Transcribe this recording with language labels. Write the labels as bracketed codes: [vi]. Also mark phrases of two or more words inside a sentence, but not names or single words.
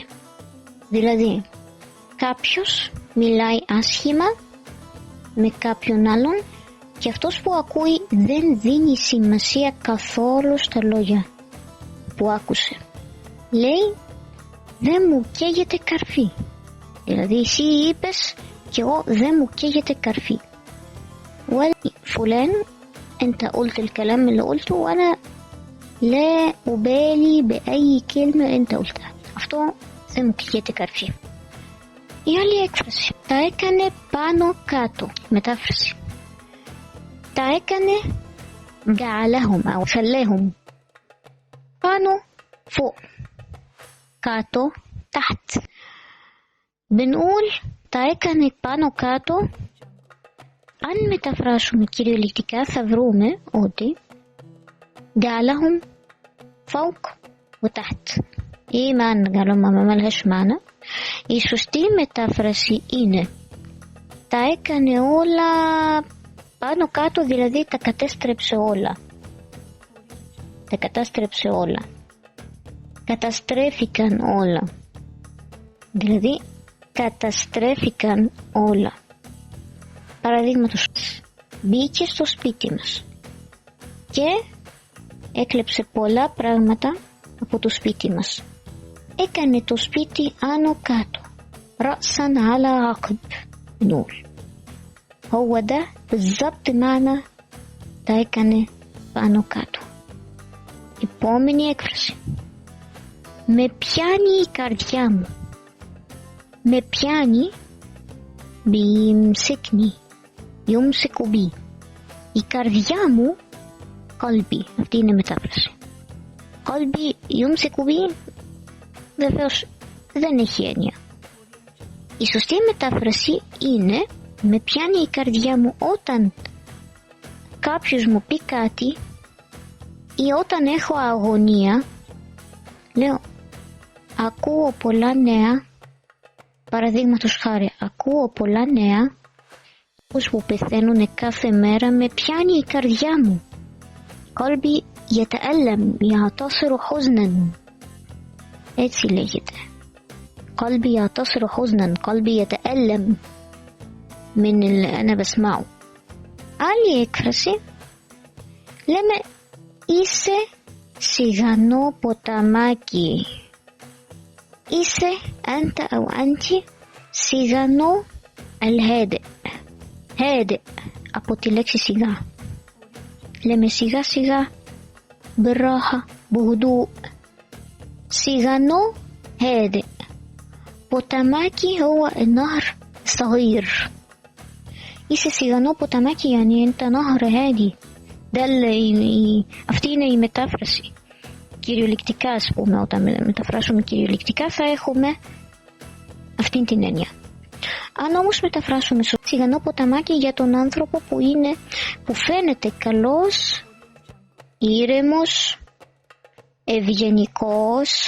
[el] Δηλαδή, κάποιος μιλάει άσχημα με κάποιον άλλον και αυτός που ακούει δεν δίνει σημασία καθόλου στα λόγια που άκουσε. Λέει δεν μου καίγεται καρφί. Δηλαδή εσύ είπες και εγώ δεν μου καίγεται καρφί. [ar] فلان انت قلت الكلام اللي قلته وانا لا أبالي بأي كلمة انت قلتها. [el] Αυτό δεν μου καίγεται καρφί. Η άλλη έκφραση, τα έκανε πάνω κάτω. Μετάφραση, τα έκανε [ar] جعلهم أو خلاهم. [el] πάνω فوق، κάτω تحت. بنقول τα έκανε πάνω κάτω. Αν μεταφράσουμε κυριολεκτικά θα βρούμε ότι [ar] جعلهم فوق وتحت. ή معنى جعلهم ما ملهاش معنى. [el] Η σωστή μετάφραση είναι τα έκανε όλα πάνω κάτω, δηλαδή τα κατέστρεψε όλα. Τα κατάστρεψε όλα. Καταστρέφηκαν όλα. Δηλαδή καταστρέφηκαν όλα. Παραδείγματος, μπήκε στο σπίτι μας και έκλεψε πολλά πράγματα από το σπίτι μας. Έκανε το σπίτι άνω κάτω. [ar] رأسا على عقب نقول. هو ده بالظبط معنى [el] τα έκανε πάνω κάτω. Επόμενη έκφραση. Με πιάνει η καρδιά μου. Με πιάνει, [ar] بيمسكني يمسك بي. [el] Η καρδιά μου, قلبي. Αυτή είναι η μετάφραση. [ar] قلبي يمسك بي [el] βεβαίως δεν έχει έννοια. Η σωστή μετάφραση είναι με πιάνει η καρδιά μου όταν κάποιος μου πει κάτι ή όταν έχω αγωνία. Λέω ακούω πολλά νέα, παραδείγματος χάρη ακούω πολλά νέα πως που πεθαίνουν κάθε μέρα, με πιάνει η καρδιά μου. [ar] قلبي يتألم يعتصر حزنا. [el] έτσι λέγεται. [ar] قلبي يعتصر حزنا. قلبي يتألم من اللي أنا بسمعه. [el] άλλη έκφραση, λέμε είσαι σιγανό ποταμάκι. [ar] είσαι أنت أو أنت σιγανό الهادئ. [el] هادئ από τη λέξη σιγά. λέμε σιγά σιγά, [ar] بالراحة بهدوء. سيغانو هادئ. بوتاماكي هو النهر الصغير. [el] είσαι σιγανό ποταμάκι [ar] يعني انت نهر هادي. ده اللي [el] αυτήν η μετάφραση κυριολεκτικά, ας πούμε, όταν μεταφράσουμε κυριολεκτικά θα έχουμε αυτήν την έννοια. Αν όμως μεταφράσουμε σιγανό ποταμάκι για τον άνθρωπο που φαίνεται καλός ήρεμος, ευγενικός.